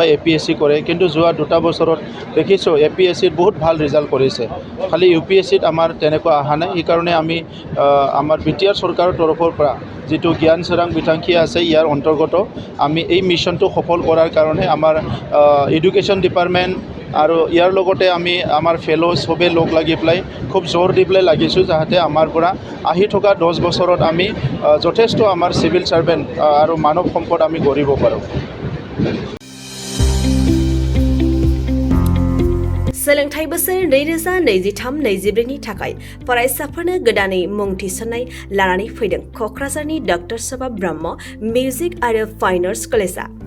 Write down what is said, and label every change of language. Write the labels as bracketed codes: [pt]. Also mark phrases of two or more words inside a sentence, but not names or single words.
[as] APSC কৰে কিন্তু যোৱা 2 বছৰত দেখিছোঁ APSCত বহুত ভাল ৰিজাল্ট কৰিছে খালি UPSCত আমাৰ তেনেকুৱা অহা নাই সেইকাৰণে আমি আমাৰ BTR চৰকাৰৰ তৰফৰ পৰা যিটো জ্ঞান চৰাং বিতাংশী আছে ইয়াৰ অন্তৰ্গত আমি এই মিছনটো সফল কৰাৰ কাৰণে আমাৰ [en] education department [as] আৰু ইয়াৰ লগতে আমি আমাৰ ফেলো সবে লগ লাগি পেলাই খুব জোৰ দি পেলাই লাগিছোঁ যাতে আমাৰ পৰা আহি থকা 10 বছৰত আমি যথেষ্ট আমাৰ [en] civil servant [as] আৰু মানৱ সম্পদ আমি গঢ়িব পাৰোঁ [brx] सोलोंथाइ बोसोर 2023-24 नि थाखाय फरायसाफोरनो गोदानै मुं थिसननाय लानानै फैदों क'क्राझारनि डक्टर सभा ब्रह्म मिउजिक आरो फाइन आर्ट्स कलेजआ